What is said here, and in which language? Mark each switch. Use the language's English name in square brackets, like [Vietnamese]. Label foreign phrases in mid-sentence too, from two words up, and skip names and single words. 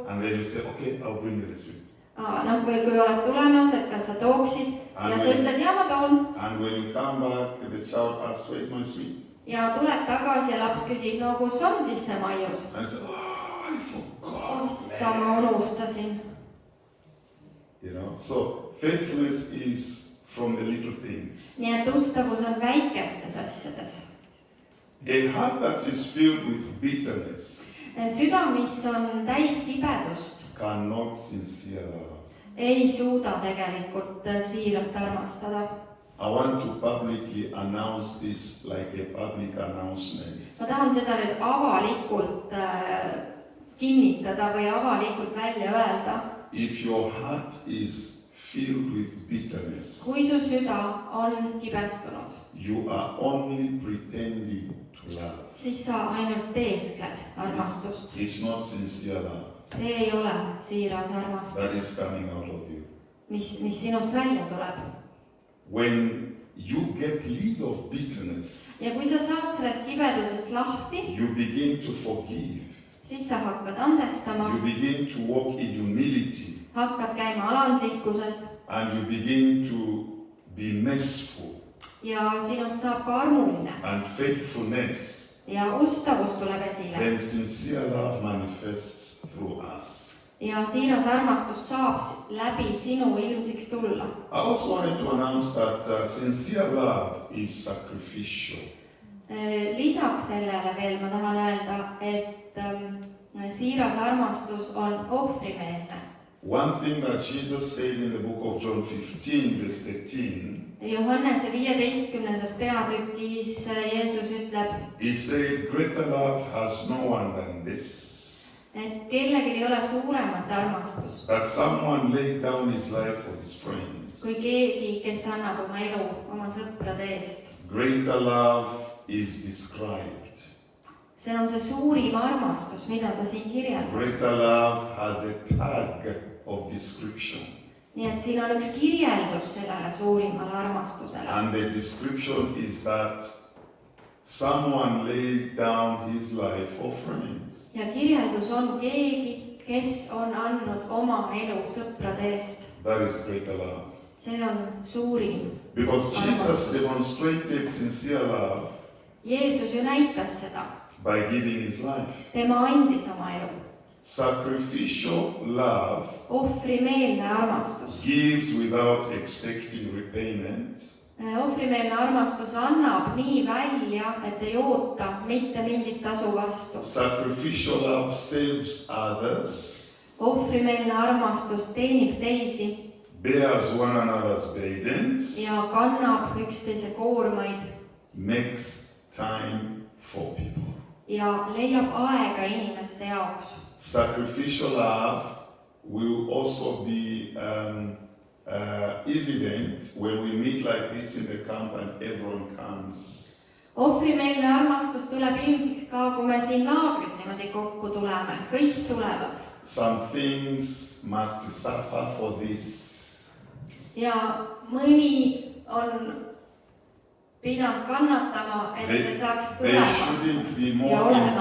[English] And then you say, okay, I'll bring you the sweet. [Estonian] Noh, või kui oled tulemas, et kas sa tooksid ja sa ütled, ja ma toon. [English] And when you come back, the child asks, where's my sweet? [Estonian] Ja tuled tagasi ja laps küsib, no kus on siis see maius? [English] And you say, oh, I forgot. [Estonian] Ma unustasin. [English] You know, so faithfulness is from the little things. [Estonian] Nii et ustavus on väikestes asjades. [English] A heart that is filled with bitterness [Estonian] Süda, mis on täis kibedust, [English] cannot sincere love. [Estonian] ei suuda tegelikult siiralt armastada. [English] I want to publicly announce this like a public announcement. [Estonian] Ma tahan seda nüüd avalikult kinnitada või avalikult välja öelda. [English] If your heart is filled with bitterness, [Estonian] Kui su süda on kibestunud, [English] you are only pretending to love. [Estonian] siis sa ainult teeskled armastust. [English] It's not sincere love [Estonian] See ei ole siiras armastus, [English] that is coming out of you. [Estonian] mis sinust välja tuleb. [English] When you get rid of bitterness, [Estonian] Ja kui sa saad sellest kibedusest lahti, [English] you begin to forgive. [Estonian] siis sa hakkad andestama, [English] You begin to walk in humility, [Estonian] hakkad käima alandlikkuses [English] and you begin to be merciful, [Estonian] ja sinust saab ka armuline [English] and faithfulness. [Estonian] ja ustavus tuleb esile. [English] Then sincere love manifests through us. [Estonian] Ja siiras armastus saab läbi sinu ilmsiks tulla. [English] I also wanted to announce that sincere love is sacrificial. [Estonian] Lisaks sellele veel ma tahan öelda, et siiras armastus on ohvrimeelne. [English] One thing that Jesus said in the book of John 15, verse 13, [Estonian] Johannese 15. peatükis Jeesus ütleb, [English] he said, greater love has no one than this, [Estonian] et kellelgi ei ole suuremat armastust [English] that someone laid down his life for his friends. [Estonian] kui keegi, kes annab oma elu oma sõprade eest. [English] Greater love is described. [Estonian] See on see suurim armastus, mida ta siin kirjeldab. [English] Greater love has a tag of description. [Estonian] Nii et siin on üks kirjeldus sellele suurimale armastusele. [English] And the description is that someone laid down his life for friends. [Estonian] Ja kirjeldus on keegi, kes on andnud oma elu sõprade eest. [English] That is greater love. [Estonian] See on suurim. [English] Because Jesus demonstrated sincere love [Estonian] Jeesus ju näitas seda. [English] by giving his life. [Estonian] Tema andis oma elu. [English] Sacrificial love [Estonian] Ohvrimeelne armastus. [English] gives without expecting repayment. [Estonian] Ohvrimeelne armastus annab nii välja, et ei oota mitte mingit tasu vastu. [English] Sacrificial love saves others, [Estonian] Ohvrimeelne armastus teenib teisi [English] bears one another's burdens, [Estonian] ja kannab üksteise koormaid [English] makes time for people. [Estonian] ja leiab aega inimeste jaoks. [English] Sacrificial love will also be evident when we meet like this in the camp and everyone comes. [Estonian] Ohvrimeelne armastus tuleb ilmsiks ka, kui me siin laagris niimoodi kokku tuleme. Kõik tulevad. [English] Some things must suffer for this. [Estonian] Ja mõni on pidanud kannatama, et see saaks tulema ja olema.